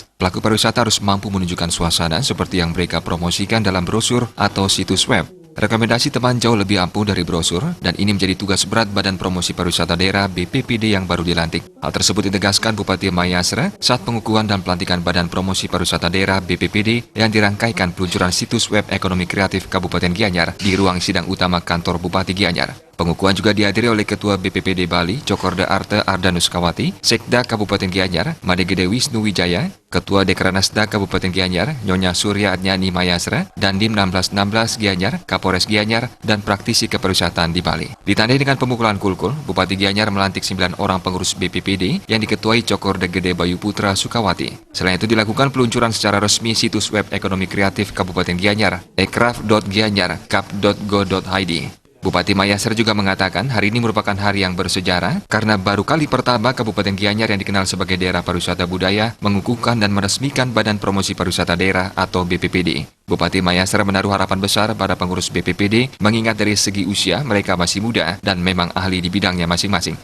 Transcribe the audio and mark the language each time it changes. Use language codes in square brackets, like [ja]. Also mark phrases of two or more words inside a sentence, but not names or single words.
[id] Pelaku pariwisata harus mampu menunjukkan suasana seperti yang mereka promosikan dalam brosur atau situs web. Rekomendasi teman jauh lebih ampuh dari brosur dan ini menjadi tugas berat Badan Promosi Pariwisata Daerah BPPD yang baru dilantik. Hal tersebut ditegaskan Bupati Mayasra saat pengukuhan dan pelantikan Badan Promosi Pariwisata Daerah BPPD yang dirangkaikan peluncuran situs web ekonomi kreatif Kabupaten Gianyar di ruang sidang utama kantor Bupati Gianyar. Pengukuhan juga dihadiri oleh Ketua BPPD Bali, Cokorda Arte Ardanus Kawati, Sekda Kabupaten Gianyar, Madegede Wisnu Wijaya, Ketua Dekranasda Kabupaten Gianyar, Nyonya Surya Adnyani Mayasra, dan Dim 1616 Gianyar, Kapolres Gianyar, dan praktisi kepariwisataan di Bali. Ditandai dengan pemukulan kulkul, Bupati Gianyar melantik 9 orang pengurus BPPD yang diketuai Cokorda Gede Bayu Putra Sukawati. Selain itu dilakukan peluncuran secara resmi situs web ekonomi kreatif Kabupaten Gianyar, ekraf.gianyar, kap.go.id. Bupati Mayasra juga mengatakan hari ini merupakan hari yang bersejarah karena baru kali pertama Kabupaten Gianyar yang dikenal sebagai daerah pariwisata budaya mengukuhkan dan meresmikan Badan Promosi Pariwisata Daerah atau BPPD. Bupati Mayasra menaruh harapan besar pada pengurus BPPD mengingat dari segi usia mereka masih muda dan memang ahli di bidangnya masing-masing.